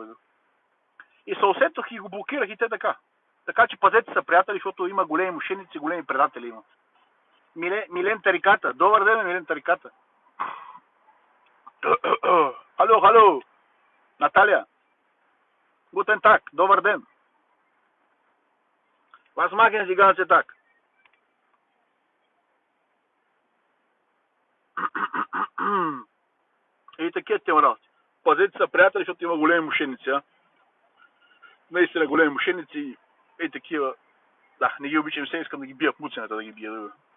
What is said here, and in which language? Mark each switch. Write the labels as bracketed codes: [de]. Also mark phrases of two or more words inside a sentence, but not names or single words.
[bg] И се усетох и го блокирах и те така. Така че пазете са, приятели, защото има големи мошеници, големи предатели имат. Милен Тариката. Добър ден, Милен Тариката. [de] Hallo, Наталия. Guten Tag, [bg] добър ден. [de] Was machen Sie ganze Tag? [bg] И такива тема работи. Пазете са, приятели, защото има големи мошеници, Наистина големи мошеници и такива. Да, не ги обичам, се искам да ги бия в муцената, да ги бия.